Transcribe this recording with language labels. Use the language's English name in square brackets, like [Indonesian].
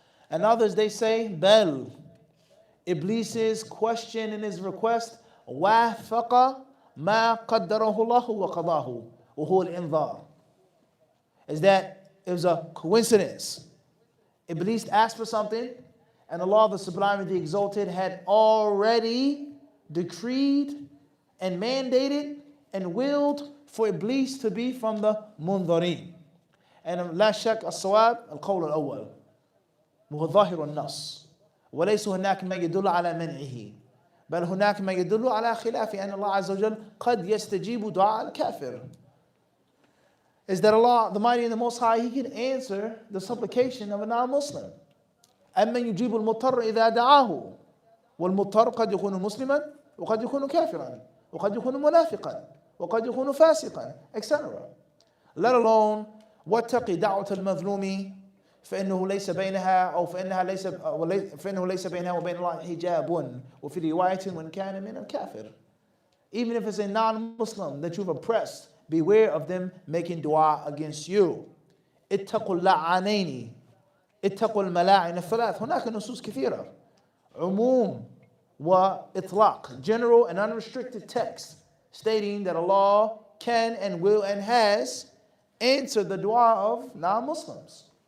[English] And others, they say, بَلْ, Iblis's question and his request, [Arabic] وَافَقَ مَا قَدَّرَهُ اللَّهُ وَقَضَاهُ وَهُوَ الْإِنذَارُ, [English] is that it was a coincidence. Iblis asked for something, and Allah, the Sublime and the Exalted, had already decreed and mandated and willed for Iblis to be from the munzarin. And [Arabic] لا شك الصواب القول الأول وهو ظاهر النص وليس هناك ما يدل على منعه بل هناك ما يدل على خلاف أن الله عز وجل قد يستجيب دعاء الكافر, [English] is that Allah, the Mighty and the Most High, He can answer the supplication of a non-Muslim. [Arabic] أَمَّنْ يُجِيبُ الْمُضْطَرَّ إِذَا دَعَاهُ وَالْمُضْطَرُّ قد يكون مسلما وقد يكون كافرا وقد يكون منافقا وقد يكون فاسقا, etc. [English] Let alone [Arabic] واتق دعوة المظلوم فإنه ليس بينها أو فإنه ليس بينها وبين الله حجاب وفي رواية وإن كان من الكافر. [English] Even if it's a non-Muslim that you've oppressed, beware of them making dua against you. [Arabic] اتقوا اللعانين اتقوا الملاعن الثلاث. هناك نصوص كثيرة, عموم وإطلاق, [English] general and unrestricted text stating that Allah can and will and has answered the dua of non-Muslims.